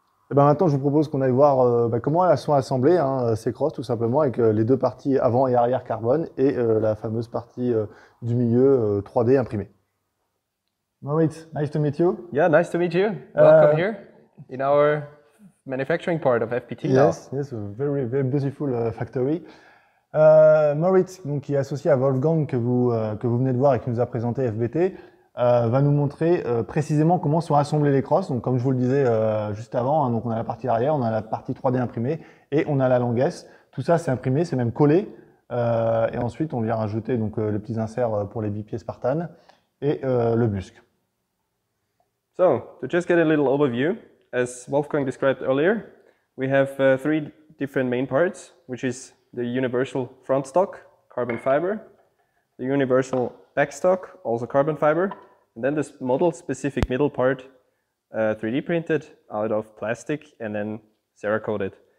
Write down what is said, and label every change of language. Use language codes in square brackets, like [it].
[fr] Et ben maintenant, je vous propose qu'on aille voir comment elles sont assemblées, hein, ces crosses, tout simplement, avec les deux parties avant et arrière carbone et la fameuse partie du milieu 3D imprimée. [en] Moritz, nice to meet you. Yeah, nice to meet you. Welcome here in our manufacturing part of FBT. Yes, yes, a very, very beautiful factory. [fr] Moritz, donc, qui est associé à Wolfgang que vous venez de voir et qui nous a présenté FBT, va nous montrer précisément comment sont assemblées les crosses. Donc, comme je vous le disais juste avant, hein, donc on a la partie arrière, on a la partie 3D imprimée et on a la languesse. Tout ça, c'est imprimé, c'est même collé. Et ensuite, on vient rajouter donc, les petits inserts pour les bipieds Spartan et le busque. [en] So, to just get a little overview, as Wolfgang described earlier, we have 3 different main parts, which is the universal front stock, carbon fiber, the universal back stock, also carbon fiber, and then this model-specific middle part, 3D printed out of plastic and then Cerakoted.